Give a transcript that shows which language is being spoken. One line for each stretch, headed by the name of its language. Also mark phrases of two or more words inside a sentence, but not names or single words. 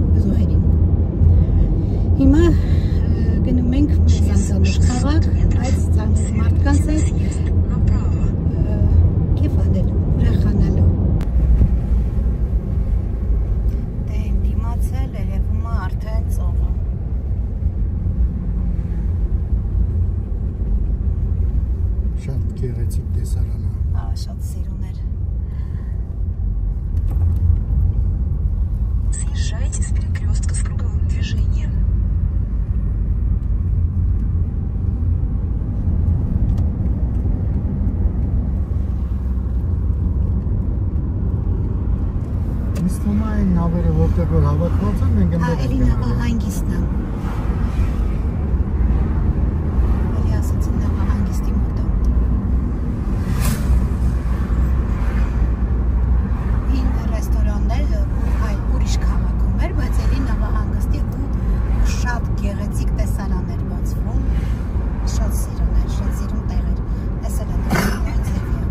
Armenian: Հիմա գնում ենք մեզանցանող քաղաք, այս ծանոթ մարդկանց հետ կեֆ անելու, ուրախանալու։ Դե իմ դիմաց էլ երևում է արդեն ծովը։ Շատ գեղեցիկ տեսարան է։ Շատ սիրուներ։
Russian: Съезжайте с перекрестка с круговым движением.
Armenian: Ինձ թվում է այն նավերը, որտեղ որ հավաքված են, մենք Հա, էլի նավահանգիստն է։ Էլի ասացին նավահանգիստի մոտ է։ Ին ռեստորաններ ուրիշ քաղաքում էր, բայց էլի նավահանգստի ու շատ գեղեցիկ տեսարան էր բացվում, շատ սիրուն էր, շատ սիրուն տեղ էր, տեսել են այն ձևի։